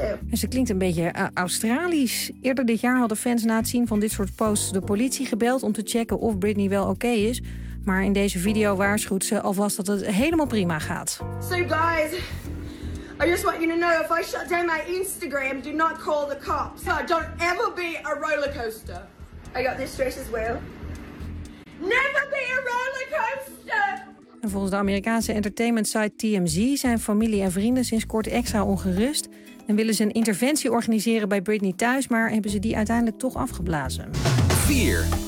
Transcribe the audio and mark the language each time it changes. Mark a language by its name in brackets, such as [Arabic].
[Dutch] En ze klinkt een beetje Australisch. Eerder dit jaar hadden fans na het zien van dit soort posts de politie gebeld om te checken of Britney wel oké is. Maar in deze video waarschuwt ze alvast dat het helemaal prima gaat. [English] So guys, I just want you to know, if I shut down my Instagram, do not call the cops. So don't ever be a rollercoaster. I got this dress as well. Never be a rollercoaster! [Dutch] En volgens de Amerikaanse entertainment site TMZ zijn familie en vrienden sinds kort extra ongerust. En willen ze een interventie organiseren bij Britney thuis, maar hebben ze die uiteindelijk toch afgeblazen. 4.